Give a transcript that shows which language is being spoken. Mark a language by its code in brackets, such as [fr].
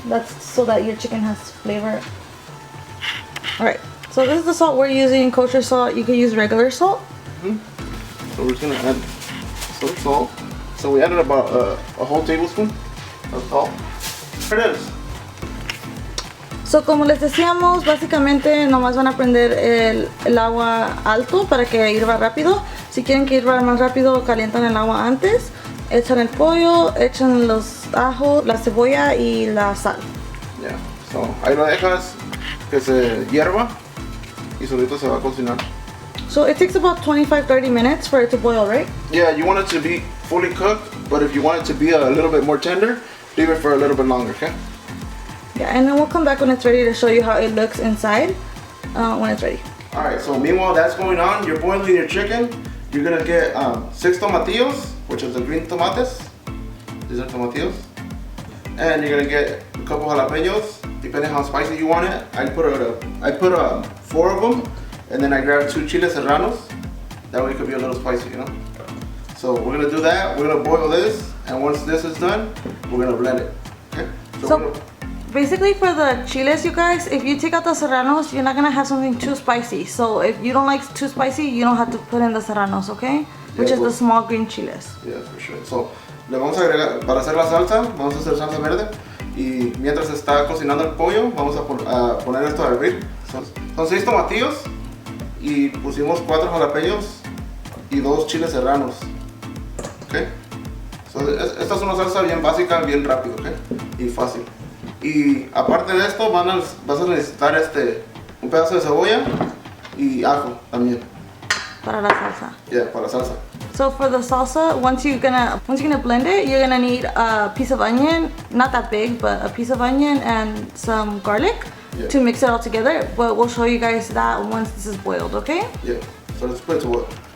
[en] That's so that your chicken has flavor. Alright, so this is the salt we're using, kosher salt. You can use regular salt. So we're just gonna add some salt. So we added about a whole tablespoon of salt. There it is. [es] So como les decíamos, básicamente nomás van a prender el agua alto para que hirva rápido. Si quieren que hirva más rápido, calientan el agua antes. Echan el pollo, echan los ajos, la cebolla y la sal. [en] Yeah, so [es] ahí lo dejas que se hierva y solito se va a cocinar. [en] So it takes about 25-30 minutes for it to boil, right? Yeah, you want it to be fully cooked, but if you want it to be a little bit more tender, leave it for a little bit longer, okay? Yeah, and then we'll come back when it's ready to show you how it looks inside when it's ready. Alright, so meanwhile that's going on, you're boiling your chicken. You're gonna get 6 tomatillos, which is the green tomates. These are tomatillos. And you're gonna get a couple jalapenos, depending how spicy you want it. I put 4 of them, and then I grabbed 2 chiles serranos. That way it could be a little spicy, you know? So we're gonna do that, we're gonna boil this, and once this is done, we're gonna blend it, okay? So basically for the chiles, you guys, if you take out the serranos, you're not gonna have something too spicy. So if you don't like too spicy, you don't have to put in the serranos, okay? Which is the small green chiles. Yeah, for sure. [es] So le vamos a agregar, para hacer la salsa, vamos a hacer salsa verde. Y mientras está cocinando el pollo, vamos a poner esto a hervir. Son 6 tomatillos y pusimos 4 jalapeños y 2 chiles serranos. Okay? So, esta es una salsa bien básica, bien rápido, okay? Y fácil. Y aparte de esto vas a necesitar un pedazo de cebolla y ajo también. Para la salsa. Yeah, para la salsa. [en] So for the salsa, once you're gonna blend it, you're gonna need a piece of onion, not that big, but a piece of onion and some garlic to mix it all together. But we'll show you guys that once this is boiled, okay? Yeah. So let's put it to what?